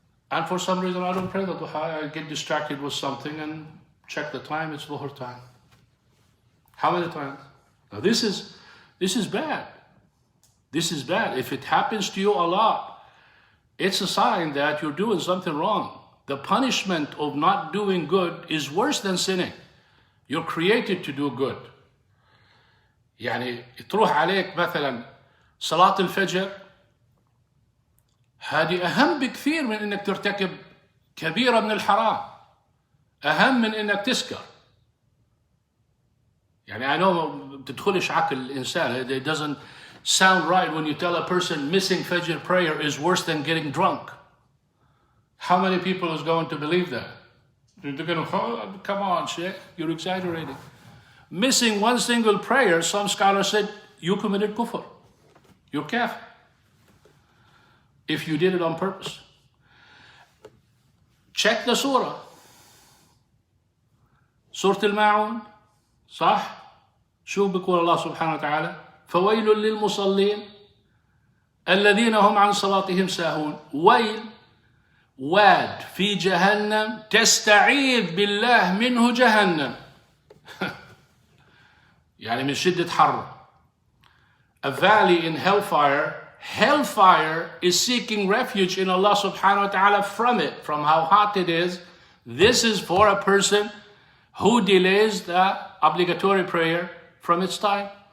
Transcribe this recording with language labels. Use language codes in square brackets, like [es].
[en] And for some reason I don't pray the duha. I get distracted with something and check the time, it's dhuhr time. How many times? Now this is bad. This is bad. If it happens to you a lot, it's a sign that you're doing something wrong. The punishment of not doing good is worse than sinning. You're created to do good. [ar] يعني تروح عليك مثلا صلاة الفجر، هذه أهم بكثير من إنك ترتكب كبيرة من الحرام. أهم من إنك تسكر. يعني [en] I know [ar] بتدخلش عقل الإنسان. [en] It doesn't sound right when you tell a person missing Fajr prayer is worse than getting drunk. How many people is going to believe that? They're going to, oh, come on, Sheikh, you're exaggerating. Missing one single prayer, some scholars said, you committed kufr. You're kafir. If you did it on purpose. Check the surah. Surah al-Ma'un. [ar] صح؟ شو بيقول الله سبحانه وتعالى؟ فويل للمصلين الذين هم عن صلاتهم ساهون. ويل واد في جهنم تستعيذ بالله منه جهنم. يعني من شدة حر. [en] A valley in hellfire is seeking refuge in Allah subhanahu wa ta'ala from it, from how hot it is. This is for a person who delays the obligatory prayer from its time.